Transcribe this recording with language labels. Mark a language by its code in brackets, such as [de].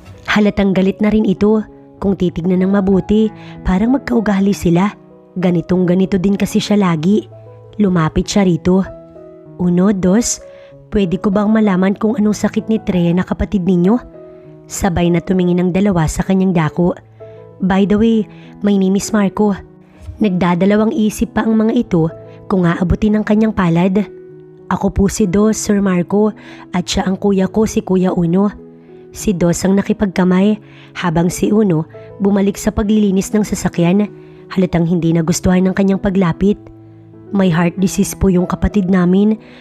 [tl] Halatang galit na rin ito. Kung titignan ng mabuti, parang magkaugali sila. Ganito din kasi siya lagi. Lumapit siya rito. Uno, Dos, pwede ko bang malaman kung anong sakit ni Treya na kapatid ninyo? Sabay na tumingin ang dalawa sa kanyang dako. [en] By the way, my name is Marco. [tl] Nagdadalawang isip pa ang mga ito kung aabutin ang kanyang palad. Ako po si Dos, Sir Marco, at siya ang kuya ko, si Kuya Uno. Si Dos ang nakipagkamay habang si Uno bumalik sa paglilinis ng sasakyan. Halatang hindi nagustuhan ng kanyang paglapit. May heart disease po yung kapatid namin.